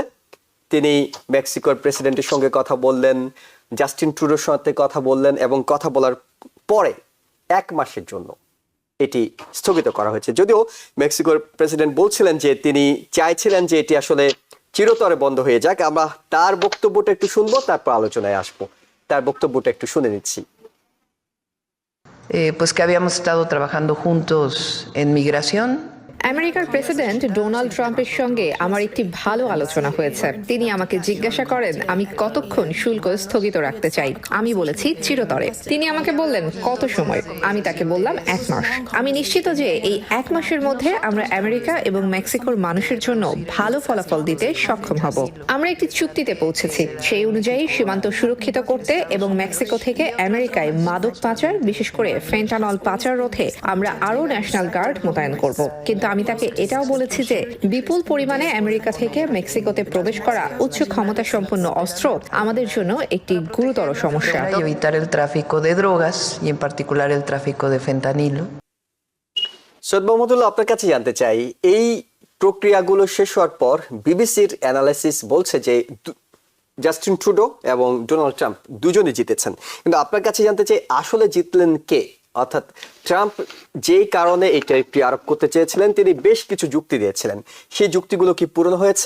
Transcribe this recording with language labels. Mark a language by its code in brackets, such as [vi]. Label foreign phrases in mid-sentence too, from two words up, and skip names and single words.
[bn] তিনি মেক্সিকোর প্রেসিডেন্টের সঙ্গে কথা বললেন, জাস্টিন ট্রুডোর সাথে কথা বললেন এবং কথা বলার পরে 1 মাসের জন্য এটি স্থগিত করা হয়েছে। যদিও মেক্সিকোর প্রেসিডেন্ট বলছিলেন যে তিনি চাইছিলেন যে এটি আসলে চিরতরে বন্ধ হয়ে যাক। আমরা তার বক্তব্যটা একটু শুনবো, তারপর আলোচনায় আসবো। তার বক্তব্যটা একটু শুনে নিচ্ছি। [es] Pues que habíamos estado trabajando juntos en migración. [bn] আমেরিকার প্রেসিডেন্ট ডোনাল্ড ট্রাম্পের সঙ্গে আমার একটি ভালো আলোচনা হয়েছে। তিনি আমাকে জিজ্ঞাসা করেন আমি কতক্ষণ শুল্ক স্থগিত রাখতে চাই। আমি বলেছি চিরতরে। তিনি আমাকে বললেন কত সময়। আমি তাকে বললাম 1 মাস। আমি নিশ্চিত যে এই 1 মাসের মধ্যে আমরা আমেরিকা এবং মেক্সিকোর মানুষের জন্য ভালো ফলাফল দিতে সক্ষম হব। আমরা একটি চুক্তিতে পৌঁছেছি। সেই অনুযায়ী সীমান্ত সুরক্ষিত করতে এবং মেক্সিকো থেকে আমেরিকায় মাদক পাচার, বিশেষ করে ফেন্টানল পাচার রোধে আমরা আরও ন্যাশনাল গার্ড মোতায়েন করব। কিন্তু আমি তাকে এটাও বলেছি যে বিপুল পরিমাণে আমেরিকা থেকে মেক্সিকোতে প্রবেশ করা উচ্চ ক্ষমতা সম্পন্ন অস্ত্র আমাদের জন্য একটি গুরুতর সমস্যা। [es] Evitar el tráfico de drogas y en particular el tráfico de fentanilo. [bn] সৈয়দ মাহমুদুল্লাহ, আপনার কাছে জানতে চাই, এই প্রক্রিয়াগুলো শেষ হওয়ার পর বিবিসির অ্যানালাইসিস বলছে যে জাস্টিন ট্রুডো এবং ডোনাল্ড ট্রাম্প দুজনে জিতেছেন। কিন্তু আপনার কাছে জানতে চাই আসলে জিতলেন কে? অর্থাৎ ট্রাম্প যেই কারণে এই ট্যারিফটি আরোপ করতে চেয়েছিলেন তিনি বেশ কিছু যুক্তি দিয়েছিলেন, সেই যুক্তিগুলো কি পূরণ হয়েছে?